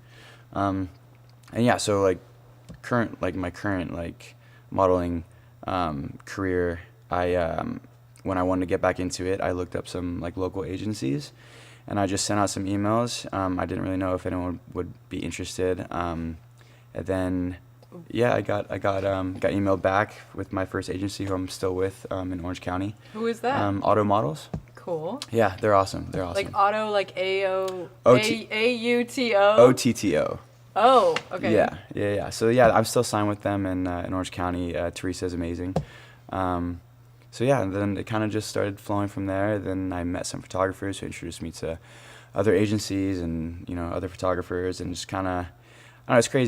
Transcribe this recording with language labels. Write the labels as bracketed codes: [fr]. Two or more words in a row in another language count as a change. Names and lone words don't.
[en] And yeah, so like my current modeling career, when I wanted to get back into it, I looked up some like local agencies, and I just sent out some emails. I didn't really know if anyone would be interested, and then I got emailed back with my first agency, who I'm still with in Orange County. Who is that? Auto Models. Cool. Yeah, they're awesome. Like auto, like A-O, O-T- A-U-T-O? O-T-T-O. Oh, okay. Yeah. So yeah, I'm still signed with them in Orange County. Teresa's amazing. So yeah, and then it kind of just started flowing from there. Then I met some photographers who introduced me to other agencies and other photographers, and just kind of, I don't know, it's crazy.